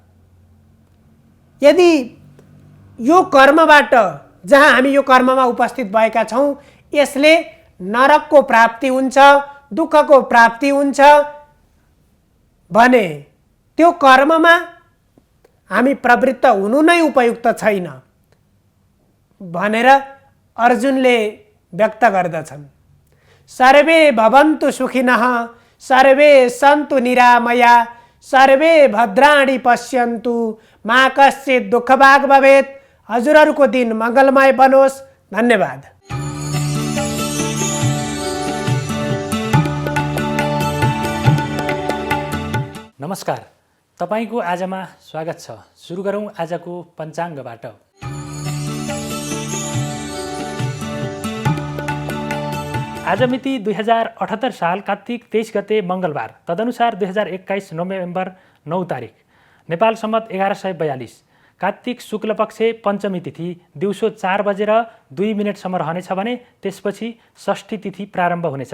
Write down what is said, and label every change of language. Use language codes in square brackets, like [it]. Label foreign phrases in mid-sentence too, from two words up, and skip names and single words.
[ne] यदि यो कर्मबाट, जहाँ हामी यो कर्ममा उपस्थित भएका छौँ, यसले नरकको प्राप्ति हुन्छ, दुःखको प्राप्ति हुन्छ भने त्यो कर्ममा हामी प्रवृत्त हुनु नै उपयुक्त छैन भनेर अर्जुनले व्यक्त गर्दछन्। [sa] सर्वे भवन्तु सुखिनः, सर्वे सन्तु निरामया, सर्वे भद्राणि पश्यन्तु, मा कश्चित् दुःखभाग् भवेत्। [ne] हजुरहरूको दिन मङ्गलमय बनोस्। धन्यवाद। नमस्कार, तपाईको आजमा स्वागत छ। सुरु गरौँ आजको पञ्चाङ्गबाट। आज मिति 2078 साल कार्तिक 23 गते मङ्गलबार, तदनुसार 2021 नोभेम्बर 9 तारिक, नेपाल सम्मत 1142, कार्तिक शुक्ल पक्ष पञ्चमी तिथि दिउँसो 4 बजेर 2 मिनटसम्म रहनेछ भने त्यसपछि षष्ठी तिथि प्रारम्भ हुनेछ।